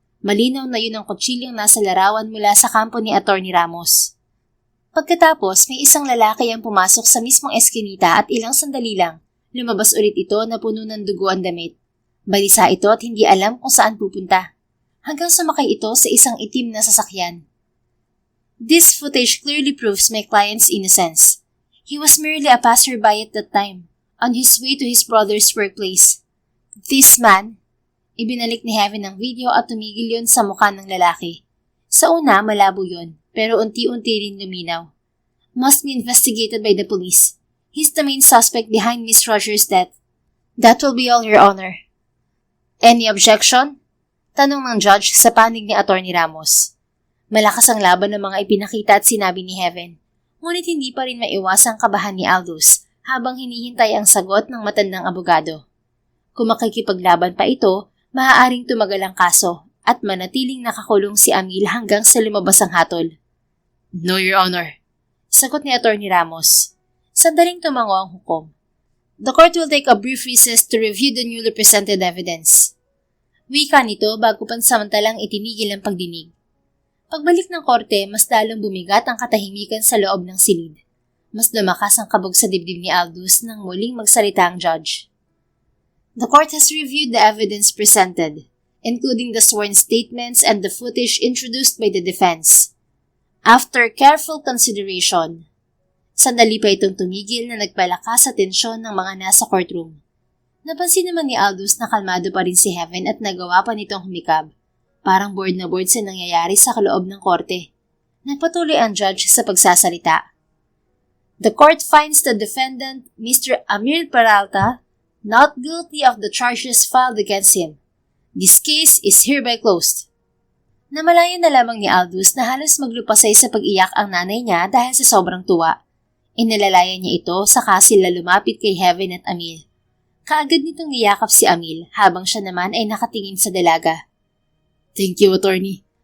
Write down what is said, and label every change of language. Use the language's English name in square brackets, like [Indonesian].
[Filipino] Malinaw na yun ang kutsilyong nasa larawan mula sa kampo ni Atty. Ramos. Pagkatapos, may isang lalaki ang pumasok sa mismong eskinita at ilang sandali lang, lumabas ulit ito na puno ng dugo ang damit. Balisa ito at hindi alam kung saan pupunta. Hanggang sumakay ito sa isang itim na sasakyan. [English] This footage clearly proves my client's innocence. He was merely a passerby at that time, on his way to his brother's workplace. This man, [Filipino] ibinalik ni Heaven ang video at tumigil yun sa mukha ng lalaki. Sa una, malabo yun, pero unti-unti rin luminaw. [English] Must be investigated by the police. He's the main suspect behind Miss Rogers' death. That will be all, Your Honor. Any objection? [Filipino] Tanong ng judge sa panig ni Atty. Ramos. Malakas ang laban ng mga ipinakita at sinabi ni Heaven, ngunit hindi pa rin maiwasang kabahan ni Aldous habang hinihintay ang sagot ng matandang abogado. Kung makikipaglaban pa ito, maaaring tumagal ang kaso at manatiling nakakulong si Amil hanggang sa lumabas ang hatol. [English] No, Your Honor. [Filipino] Sagot ni Atty. Ramos. Sandaling tumango ang hukom. [English] The court will take a brief recess to review the newly presented evidence. [Filipino] Wika nito bago pansamantalang itinigil ang pagdinig. Pagbalik ng korte, mas lalong bumigat ang katahimikan sa loob ng silid. Mas lumakas ang kabog sa dibdib ni Aldous nang muling magsalita ang judge. [English] The court has reviewed the evidence presented, including the sworn statements and the footage introduced by the defense. After careful consideration, [Filipino] sandali pa itong tumigil na nagpalakas sa tensyon ng mga nasa courtroom. Napansin naman ni Aldous na kalmado pa rin si Heaven at nagawa pa nitong humikab. Parang bored na bored sa nangyayari sa kaloob ng korte. Nagpatuloy ang judge sa pagsasalita. [English] The court finds the defendant, Mr. Amir Peralta, not guilty of the charges filed against him. This case is hereby closed. [Filipino] Namalayan na lamang ni Aldous na halos maglupasay sa pag-iyak ang nanay niya dahil sa sobrang tuwa. Inilalayan niya ito saka sila lumapit kay Heaven at Amil. Kaagad nitong niyakap si Amil habang siya naman ay nakatingin sa dalaga. [English] Thank you, attorney.